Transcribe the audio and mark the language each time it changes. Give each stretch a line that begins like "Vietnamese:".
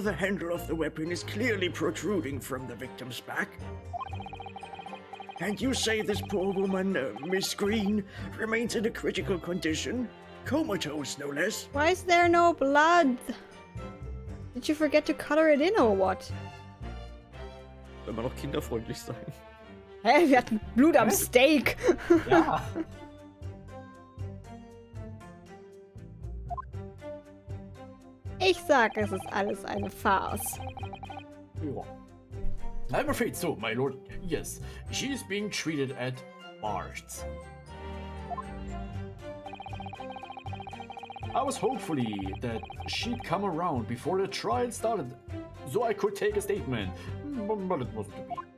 English: The handle of the weapon is clearly protruding from the victim's back. And you say this poor woman, Miss Green, remains in a critical condition? Comatose, no less. Why is there no blood? Did you forget to color it in or what?
German: Soll man noch kinderfreundlich sein. Hä, wir hatten Blut am Steak. Ja. Ich sag, es ist alles eine Farce.
English: Ja. I'm afraid so, my lord. Yes, she is being treated at Barts. I was hopefully that she'd come around before the trial started, so I could take a statement, but it wasn't to be.